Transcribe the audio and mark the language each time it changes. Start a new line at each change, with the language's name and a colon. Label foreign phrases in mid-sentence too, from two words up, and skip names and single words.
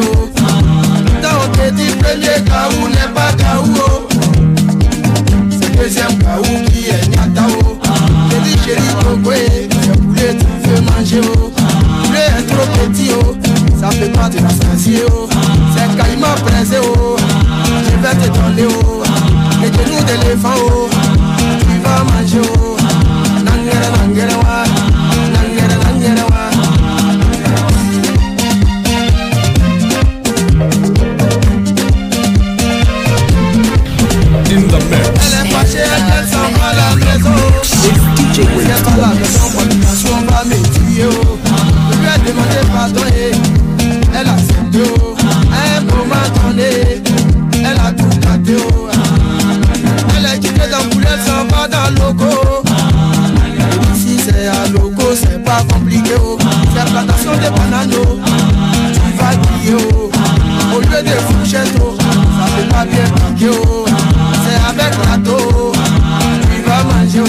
French: Quand on te dit premier gaou n'est pas gaou, c'est deuxième gaou qui est Nyatao. J'ai dit chérie Coco, le poulet tu veux manger? Poulet est trop petit, ça fait pas de la sensée. C'est caïman braisé, je vais te donner. Les genoux d'éléphant, tu vas manger. Nangere nangere wa, nangere nangere wa.
English: In the mix.
French: Elle est fâchée, elle s'en va à la maison. DJ Elle est pas à la maison, on va me tuer. Je lui ai demandé pardon et elle a accepté. À un moment donné, elle a tout gâté. Elle est quittée dans poulet, elle s'en va dans le logo. Ici c'est à logo, c'est pas compliqué. C'est plantation de bananes. Tu vas crier. Au lieu de fourchettes, ça fait pas bien piquer. C'est avec râteau, tu vas manger.